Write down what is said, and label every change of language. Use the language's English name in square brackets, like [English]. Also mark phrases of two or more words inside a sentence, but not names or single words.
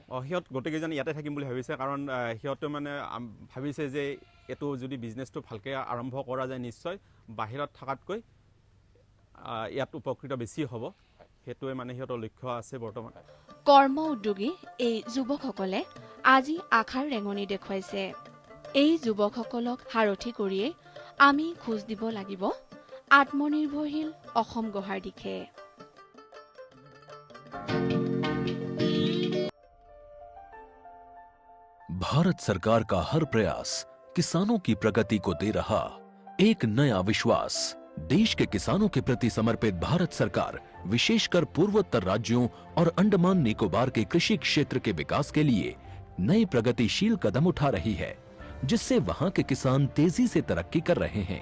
[Assamese] সিহঁত গোটেইকেইজন ইয়াতে থাকিম বুলি ভাবিছে। কাৰণ সিহঁতে মানে ভাবিছে যে এইটো যদি বিজনেছটো ভালকৈ আৰম্ভ কৰা যায়, নিশ্চয় বাহিৰত থকাতকৈ ইয়াত উপকৃত বেছি হ'ব। সেইটোৱে মানে সিহঁতৰ লক্ষ্য আছে বৰ্তমান। কৰ্ম উদ্যোগী এই যুৱকসকলে আজি আশাৰ ৰেঙনি দেখুৱাইছে। এই যুৱকসকলক সাৰথি কৰিয়েই আমি খোজ দিব লাগিব আত্মনিৰ্ভৰশীল অসম গঢ়াৰ দিশে। [Hindi] भारत सरकार का हर प्रयास किसानों की प्रगति को दे रहा एक नया विश्वास। देश के किसानों के प्रति समर्पित भारत सरकार विशेषकर पूर्वोत्तर राज्यों और अंडमान निकोबार के कृषि क्षेत्र के विकास के लिए नए प्रगतिशील कदम उठा रही है, जिससे वहां के किसान तेजी से तरक्की कर रहे हैं।